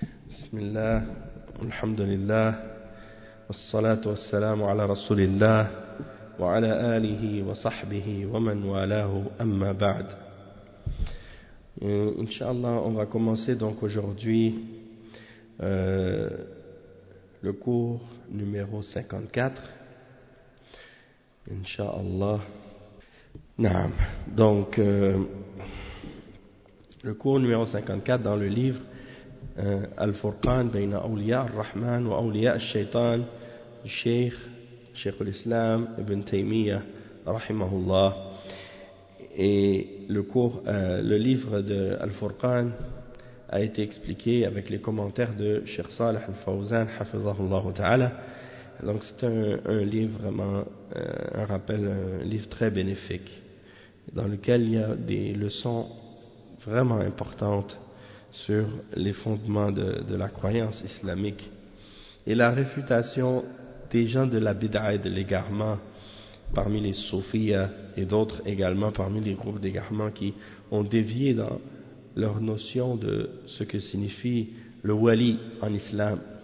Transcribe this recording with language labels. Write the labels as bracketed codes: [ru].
[ar] بسم الله والحمد لله والصلاة والسلام على رسول الله وعلى آله وصحبه ومن والاه أما بعد. [fr] إن شاء الله on va commencer donc aujourd'hui le cours numéro 54. [ar] إن شاء الله. نعم. [fr] Donc le cours numéro 54 dans le livre Al-Furqan بين أولياء الرحمن وأولياء الشيطان الشيخ شيخ الإسلام ابن تيمية رحمه الله. Et le cours, le livre de Al-Furqan a été expliqué avec les commentaires de Cheikh Salih Al-Fawzan حفظه ta'ala. Donc c'est un livre vraiment un rappel, un livre très bénéfique dans lequel il y a des leçons vraiment importantes sur les fondements de la croyance islamique et la réfutation des gens de la bid'a et de l'égarement parmi les soufis et d'autres également parmi les groupes d'égarement qui ont dévié dans leur notion de ce que signifie le wali en islam.